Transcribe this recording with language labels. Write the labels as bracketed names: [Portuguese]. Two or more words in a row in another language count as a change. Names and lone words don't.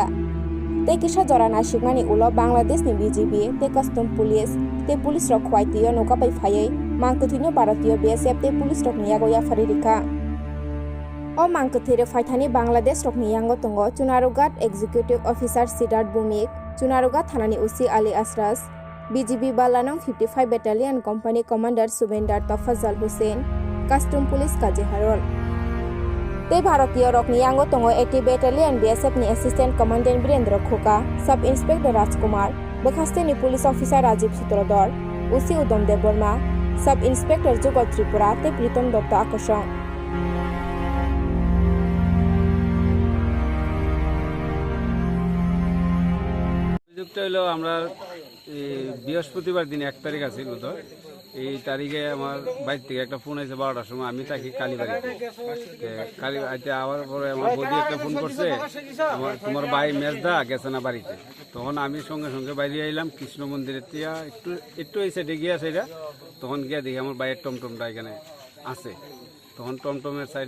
[Kok Borok] te kisa jora nasikmani ulo Bangladesh ni BGB te [English] custom police [Kok Borok] te police rok khwai tiyo noka pai phaiei mangkethini Bharatiyo BSF te police rok niyago ya faririka O mangkethire faithani Bangladesh rokni yango tongo Chunarugat [English] Executive Officer [Kok Borok] Siddharth Bhumik, Chunarugat Thanani UC Ali Asras, BGB Balanang 55 Battalion [English] Company Commander [Kok Borok] Subendar Tafazal Hussain, [English] Custom Police [Kok Borok] Kaji Harol. Te Bharatiyo rokni yango tongo 80 Battalion BSF ni [English] Assistant Commandant [Kok Borok] Birendra Khoka, [English] Sub Inspector [Kok Borok] Rajkumar, Bokhaste ni [English] Police Officer [Kok Borok] Rajiv Sutradhar, UC Udom Dev Burma, [English] Sub Inspector [Kok Borok] Jugal Tripura te Pritom Dotto Akosong. [Bangla] হলো আমরা বৃহস্পতিবার দিন 1 তারিখ আছে বুধবার এই তারিখে আমার বাইর থেকে একটা ফোন আছে 12টার সময় আমি থাকি কালীবাড়িতে কালীবাড়িতে আবার পরে আমার বৌদি একটা ফোন করছে আমার তোমার ভাই মেজদা গেছে না বাড়িতে তখন আমি সঙ্গে সঙ্গে বাইরে আইলাম কৃষ্ণ মন্দিরের তিয়া একটু এই সাইডে গিয়ে সেটা তখন গিয়ে দেখি আমার ভাইয়ের টমটমটা এখানে আছে তখন টমটমের সাইডে